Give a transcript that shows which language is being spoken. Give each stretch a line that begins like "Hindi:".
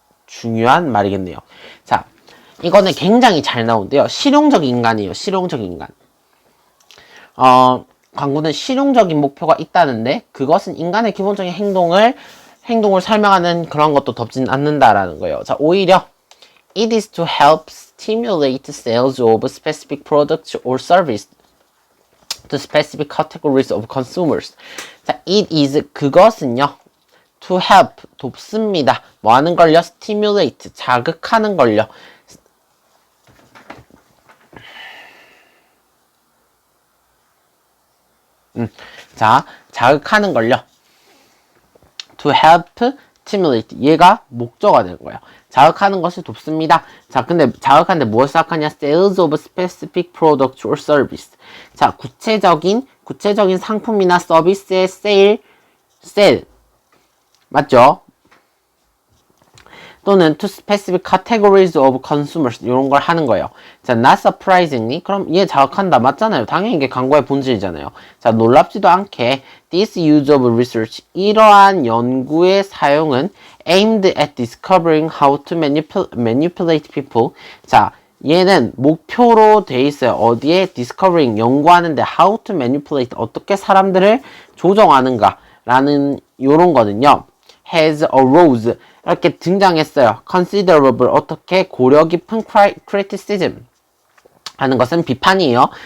Korean: 중요한 말이겠네요. 자, 이거는 굉장히 잘 나오는데요. 실용적 인간이에요. 실용적 인간. 광고는 실용적인 목표가 있다는데 그것은 인간의 기본적인 행동을 설명하는 그런 것도 덮진 않는다라는 거예요.
English: 자, 오히려 it is to help stimulate sales of specific products or service to specific categories of consumers.
Korean: 자, it is 그것은요. to help 돕습니다. 뭐 하는 걸요? stimulate 자극하는 걸요. 자, 자극하는 걸요. to help stimulate 얘가 목적어가 되는 거예요. 자극하는 것을 돕습니다. 자, 근데 자극하는데 무엇을 자극하냐?
English: sales of specific product or service.
Korean: 자, 구체적인 상품이나 서비스의 sale 맞죠?
English: 또는 to specific categories of consumers 이런 걸 하는 거예요.
Korean: 자, not surprisingly 그럼 얘 자극한다 맞잖아요. 당연히 이게 광고의 본질이잖아요. 자, 놀랍지도 않게
English: this use of research
Korean: 이러한 연구의 사용은
English: aimed at discovering how to manipulate people.
Korean: 자, 얘는 목표로 돼 있어요. 어디에? discovering 연구하는데
English: how to manipulate
Korean: 어떻게 사람들을 조정하는가 라는 요런 거는요. has arose 이렇게 등장했어요. considerable 어떻게 고려 깊은 criticism 하는 것은 비판이에요.